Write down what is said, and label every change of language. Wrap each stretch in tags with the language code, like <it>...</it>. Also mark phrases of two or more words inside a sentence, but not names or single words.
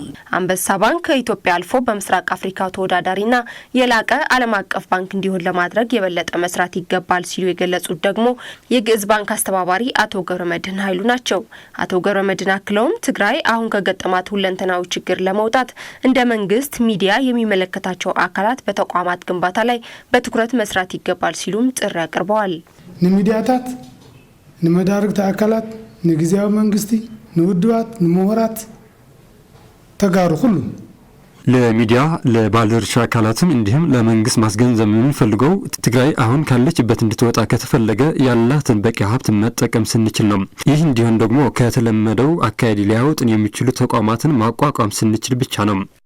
<am>አንበሳ ባንክ ከኢትዮጵያ አልፎ በምስራቅ አፍሪካ ተወዳዳሪና የላቀ ዓለም አቀፍ ባንክ እንዲሆን ለማድረግ የበለጠ መስራት ይገባል ሲሉ የገለጹት ደግሞ የግዕዝ ባንክ አስተባባሪ አቶ ገብረመድህን ኃይሉ ናቸው። አቶ ገብረመድህን አክለውም ትግራይ አሁን ከገጠማት ሁለንተናዊ ችግር ለመውጣት እንደ መንግስት፣ ሚዲያ የሚመለከታቸው አካላት በተቋማት ግንባታ ላይ በትኩረት መስራት ይገባል ሲሉም ጥሪ አቅርበዋል።</am> <ti>ንሚዲያታት፣ ንመዳርግቲ አካላት፣ ንጊዜያዊ መንግስቲ፣ ንውድባት፣ ንምሁራት ተጋሩ ሁሉ</ti> <am>ለሚዲያ ለባለድርሻ አካላትም እንዲሁም ለመንግስት ማስገንዘብ የምንፈልገው ትግራይ አሁን ካለችበት እንድትወጣ ከተፈለገ ያላትን በቂ ሀብት መጠቀም ስንችል ነው። ይህ እንዲሆን ደግሞ ከተለመደው አካሄድ ሊያወጡን የሚችሉ ተቋማትን ማቋቋም ስንችል ብቻ ነው።</am>